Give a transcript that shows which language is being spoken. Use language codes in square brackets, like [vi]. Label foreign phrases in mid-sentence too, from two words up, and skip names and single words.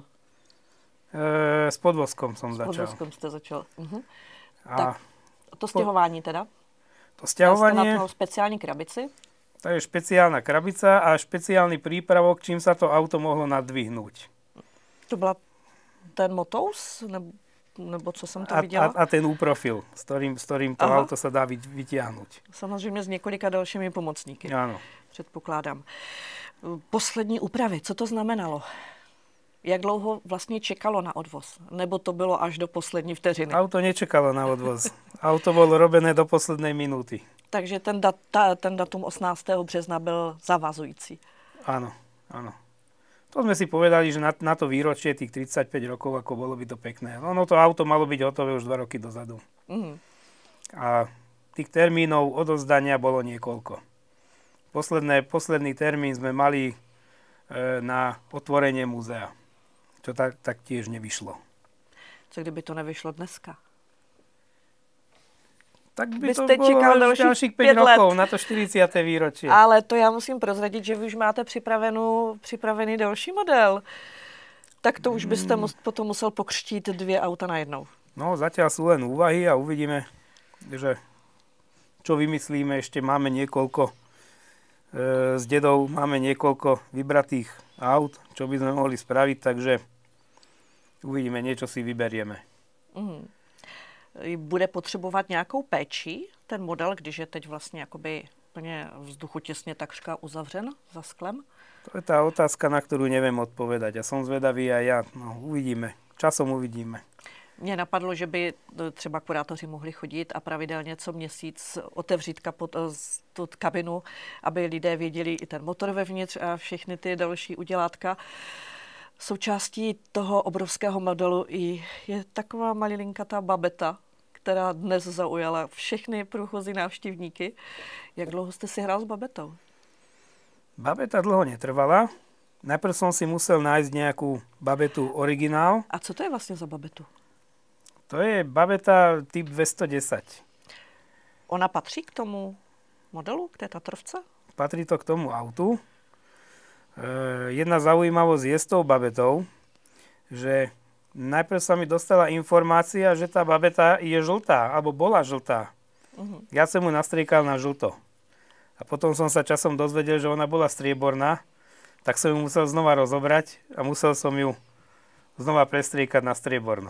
[sk] S podvozkom som začal. [cs] S podvozkom jste začal. Tak, to stěhování teda? [sk] To sťahovanie... [cs] Jste na to speciální krabici? [sk] To je špeciálna krabica a špeciálny prípravok, čím sa to auto mohlo nadvihnúť. [cs] To byla ten Motous? Nebo co jsem to viděla? [sk] A ten U-profil, s ktorým to auto sa dá vytiahnuť. [cs] Samozřejmě s několika dalšími pomocníky. [sk] Áno. [cs] Předpokládám. Poslední úpravy, co to znamenalo? Jak dlouho vlastně čekalo na odvoz? Nebo to bylo až do poslední vteřiny? Auto nečekalo na odvoz. [sk] Auto bolo robené do poslednej minúty. [cs] Takže ten datum 18. března byl zavazující. [sk] Áno, áno. To sme si povedali, že na to výročie tých 35 rokov, ako bolo by to pekné. To auto malo byť hotové už 2 roky dozadu. A tých termínov odovzdania bolo niekoľko. Posledný termín sme mali na otvorenie múzea, čo tak tiež nevyšlo. [cs] Co kdyby to nevyšlo dneska? Tak by to čekal dalších 5 rokov na to 40. [sk] výročie. [cs] Ale to já musím prozradit, že vy už máte připravený další model. Tak to už byste potom musel pokřtít 2 auta najednou. [sk] No, zatiaľ sú len úvahy a uvidíme, že čo vymyslíme. Ešte máme niekoľko s dedou, máme niekoľko vybratých aut, čo by sme mohli spraviť, takže uvidíme, niečo si vyberieme. [cs] Bude potřebovat nějakou péči ten model, když je teď vlastně jakoby úplně vzduchotěsně takřka uzavřen za sklem? [sk] To je tá otázka, na ktorú neviem odpovedať. Ja som zvedavý aj ja. Uvidíme. Časom uvidíme. [cs] Mně napadlo, že by třeba kurátoři mohli chodit a pravidelně co měsíc otevřít tu kabinu, aby lidé věděli i ten motor vevnitř a všechny ty další udělátka. Součástí toho obrovského modelu je taková malilinkatá babeta, která dnes zaujala všechny průchozí návštěvníky. Jak dlouho jste si hrál s babetou? [sk] Babeta dlho netrvala. Najprv som si musel nájsť nejakú babetu originál. [cs] A co to je vlastně za babetu? [sk] To je babeta typ 210. [cs] Ona patří k tomu modelu, k té Tatrovce? [sk] Patrí to k tomu autu. Jedna zaujímavosť je s tou babetou, že najprv sa mi dostala informácia, že tá babeta je žltá, alebo bola žltá. Ja som ju nastriekal na žlto. A potom som sa časom dozvedel, že ona bola strieborná, tak som ju musel znova rozobrať a musel som ju znova prestriekať na strieborno.